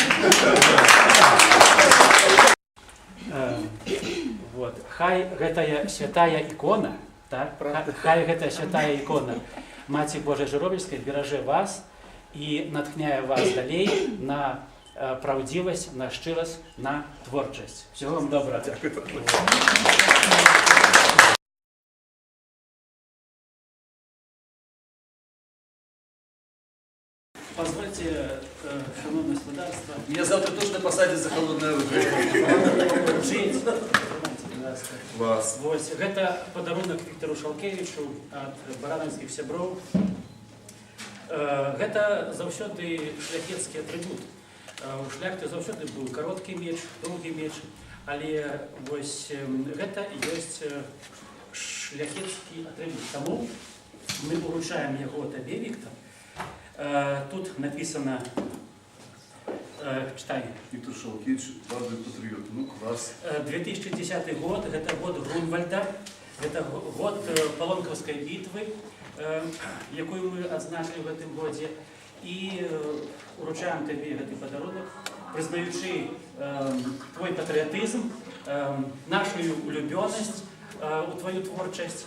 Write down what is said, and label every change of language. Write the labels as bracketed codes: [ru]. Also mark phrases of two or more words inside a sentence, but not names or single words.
[ru] Вот. [be] Хай гэтая святая ікона, так? Хай гэтая святая ікона Маці Божай Жыровельскай беражэ вас і натхняе вас далей на правдзівасць, на шчырасць, на творчасць. [ru] Всего вам добра. Позвольте, шановное государство. Меня завтра точно посадят за холодное оружие. Вас. [be] Вось, гэта падарунак Віктору Шалкевічу ад баранаўскіх сяброў. Гэта заўсёды шляхецкі атрыбут. У шляхты заўсёды быў кароткі меч, доўгі меч, але вось гэта ёсць шляхецкі атрыбут. Таму мы уручаем яго табе, Віктор. [ru] Тут написано, читай. Виктор Шалкевич, бравый патриот. Ну, класс. 2010 год, это год Грунвальда, это год Полонковской битвы, якую мы отзначили в этом годе. И уручаем тебе этот подарунок, признаючи твой патриотизм, нашу влюбленность у твою творчесть.